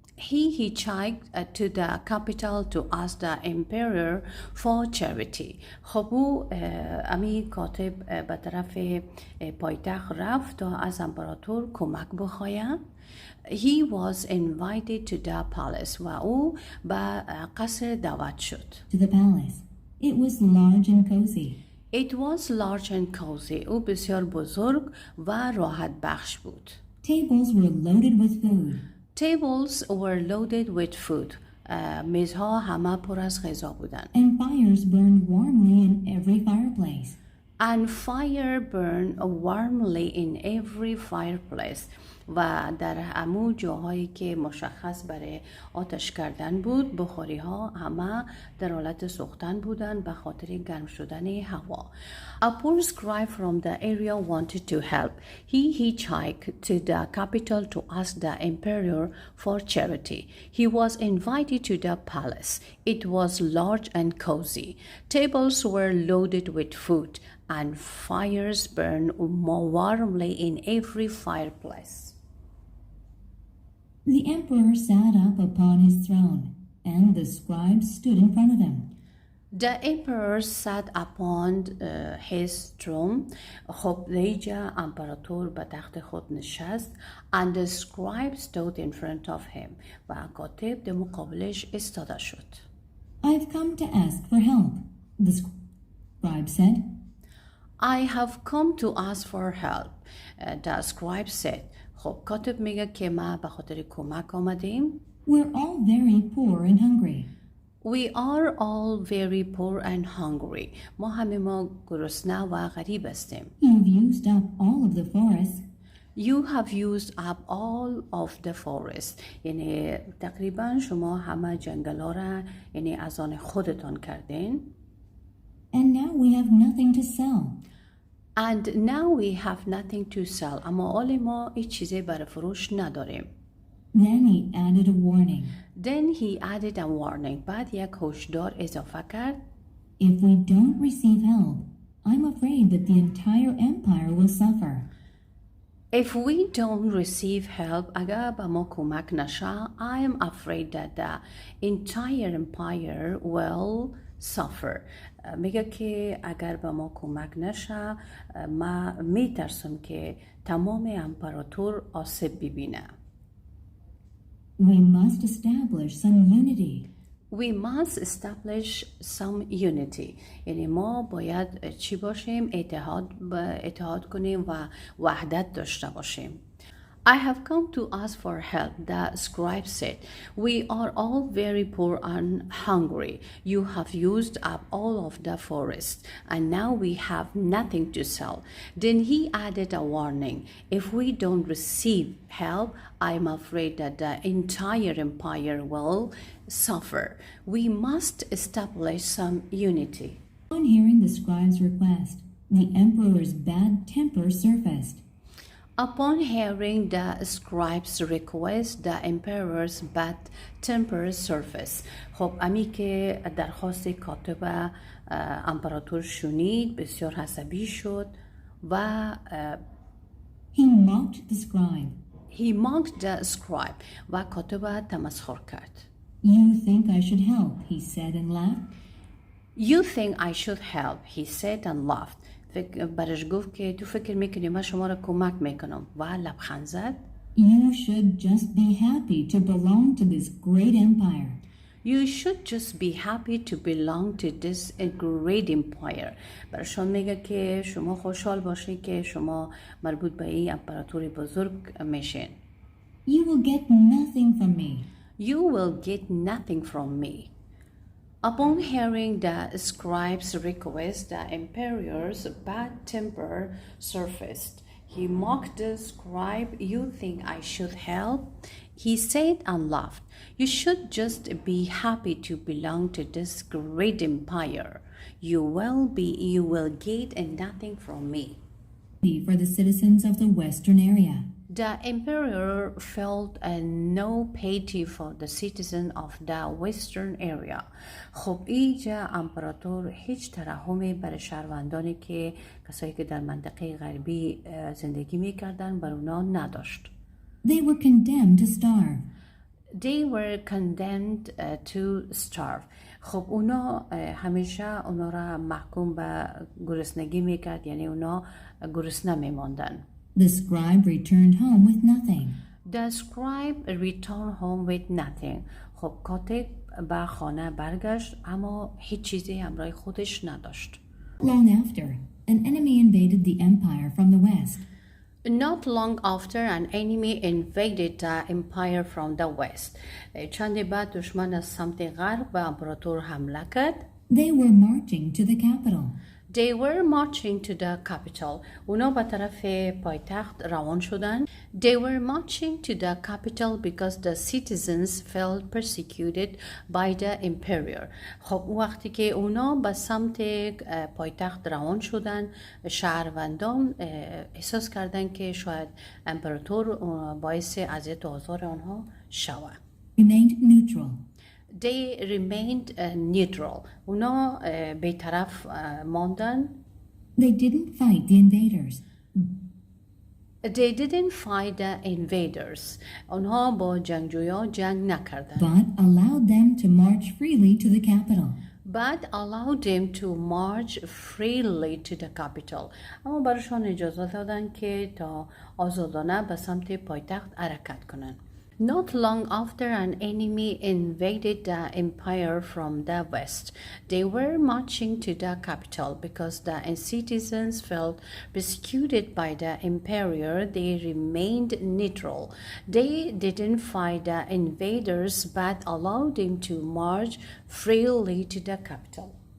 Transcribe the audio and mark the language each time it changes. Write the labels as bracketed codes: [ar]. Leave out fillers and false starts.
[en] He hitchhiked to the capital to ask the emperor for charity. [fa] خب او امی کاتب به طرف پایتخت رفت تا از امپراتور کمک بخواید. [en] He was invited to the palace [fa] و او به قصر دعوت شد. [en] To the palace. It was large and cozy. It was large and cozy. [fa] او بسیار بزرگ و راحت بخش بود. [en] Tables were loaded with food. Tables were loaded with food. [fa] میزها همه پر از غذا بودند. [en] And fires burned warmly in every fireplace. And fire burned warmly in every fireplace. [fa] و در همون جاهایی که مشخص برای آتش کردن بود، بخاری ها همه در حالت سوختن بودند به خاطر گرم شدن هوا. [en] A poor scribe from the area wanted to help. He hitchhiked to the capital to ask the emperor for charity. He was invited to the palace. It was large and cozy. Tables were loaded with food and fires burned more warmly in every fireplace. The emperor sat up upon his throne, and the scribes stood in front of them. The emperor sat upon his throne. [fa] خب دیجا امپراتور به تخت خود نشست. [en] And the scribe stood in front of him. [fa] و کاتب در مقابلش ایستاده شد. [en] I've come to ask for help, the scribe said. I have come to ask for help. The scribe said. [fa] خب کاتب میگه که ما به خاطر کمک آمدیم. [en] We're all very poor and hungry. We are all very poor and hungry. [fa] ما همه ما گرسنه و غریب هستیم. [en] You've used up all of the forest. You have used up all of the forest. [fa] یعنی تقریبا شما همه جنگلا را یعنی از آن خودتان کردین. [en] And now we have nothing to sell. And now we have nothing to sell. [fa] اما حال ما هیچ چیزی برای فروش نداریم. [en] Then he added a warning. Then he added a warning. [fa] بعد یک هشدار اضافه کرد. [en] If we don't receive help, I'm afraid that the entire empire will suffer. If we don't receive help, [fa] اگر به ما کمک نشه, [en] I am afraid that the entire empire will suffer. [fa] میگه که اگر به ما کمک نشه, ما میترسم که تمام امپراتور آسیب ببینه. [en] We must establish some unity. We must establish some unity. [fa] یعنی ما باید چی باشیم؟ اتحاد کنیم و وحدت داشته باشیم. [en] I have come to ask for help, the scribe said. We are all very poor and hungry. You have used up all of the forest, and now we have nothing to sell. Then he added a warning. If we don't receive help, I'm afraid that the entire empire will suffer. We must establish some unity. On hearing the scribe's request, the emperor's bad temper surfaced. Upon hearing the scribe's request, the emperor's bad temper surfaced. [fa] خب امی که درخواست کاتب امپراتور شنید بسیار عصبی شد و [en] He mocked the scribe. he mocked the scribe [fa] و کاتب تمسخر کرد. [en] You think I should help, he said and laughed. You think I should help, he said and laughed. [fa] برش گفت که تو فکر میکنی من شما را کمک میکنم و لبخند زد. [en] You should just be happy to belong to this great empire. You should just be happy to belong to this great empire. [fa] برشان میگه که شما خوشحال باشید که شما مربوط به این امپراتوری بزرگ میشین. [en] You will get nothing from me. You will get nothing from me. Upon hearing the scribe's request, the emperor's bad temper surfaced. He mocked the scribe. You think I should help? He said and laughed. You should just be happy to belong to this great empire. You will get nothing from me. For the citizens of the western area. The emperor felt no pity for the citizens of the western area. [fa] خب اینجا امپراتور هیچ ترحمی برای شهروندانی که کسایی که در منطقه غربی زندگی میکردن بر اونا نداشت. [en] They were condemned to starve. They were condemned to starve. [fa] خب اونا همیشه اونا را محکوم به گرسنگی میکرد، یعنی اونا گرسنه میماندن. [en] The scribe returned home with nothing. The scribe returned home with nothing. [fa] خب کاتب به خانه برگشت اما هیچ چیزی همراه خودش نداشت. [en] Long after, an enemy invaded the empire from the west. Not long after, an enemy invaded the empire from the west. [fa] چند بعد دشمن از سمت غرب به امپراتور حمله کرد. [en] They were marching to the capital. They were marching to the capital. [fa] اونا به طرف پایتخت روان شدن. [en] They were marching to the capital because the citizens felt persecuted by the emperor. [fa] خب وقتی که اونا به سمت پایتخت روان شدن، شهروندان احساس کردن که شاید امپراتور باعث اذیت و آزار آنها شود. [en] Remained neutral. They remained neutral. [fa] اونا بی‌طرف ماندن. [en] They didn't fight the invaders, They didn't fight the invaders. [fa] آنها با جنگجویا جنگ نکردند. [en] but allowed them to march freely to the capital. But allowed them to march freely to the capital. [fa] اما برایشان اجازه دادند که تا آزادانه به سمت پایتخت حرکت کنند. [en] Not long after an enemy invaded the empire from the west, they were marching to the capital because the citizens felt persecuted by the emperor. They remained neutral. They didn't fight the invaders but allowed them to march freely to the capital.